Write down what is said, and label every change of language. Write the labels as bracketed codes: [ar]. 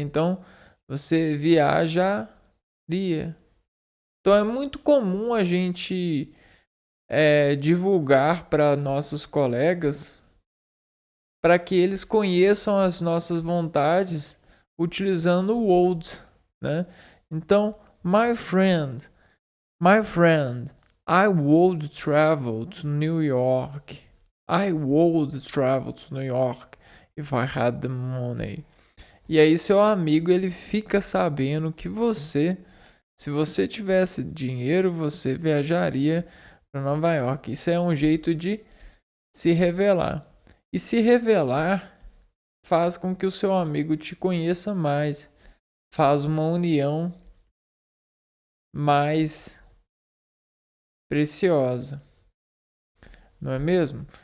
[pt] Então, você viajaria. Então, é muito comum a gente divulgar para nossos colegas para que eles conheçam as nossas vontades utilizando o would, né? [en] Então, my friend, I would travel to New York. I would travel to New York if I had the money. [pt] E aí seu amigo ele fica sabendo que se você tivesse dinheiro, você viajaria para Nova York. Isso é um jeito de se revelar. E se revelar faz com que o seu amigo te conheça mais, faz uma união mais preciosa, não é mesmo?